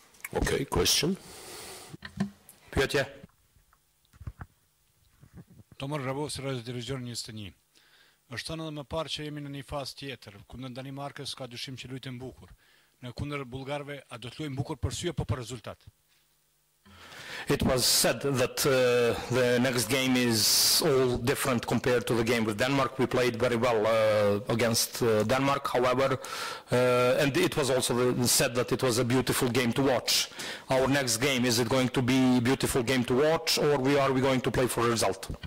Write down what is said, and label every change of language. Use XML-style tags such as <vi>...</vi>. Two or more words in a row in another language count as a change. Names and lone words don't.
<en>Okay, question?</en> <sq>Pyetje. Tomar Rabos, Radio Televizion 21. Është thënë edhe më parë që jemi në një fazë tjetër, kundër Danimarkës ka dyshim që luajmë bukur. Në kundër bullgarëve, a do të luajmë bukur për sy apo për rezultat?</sq> <en>It was said that the next game is all different compared to the game with Denmark. We played very well against Denmark, however, and it was also said that it was a beautiful game to watch. Our next game, is it going to be a beautiful game to watch, or are we going to play for a result?</en>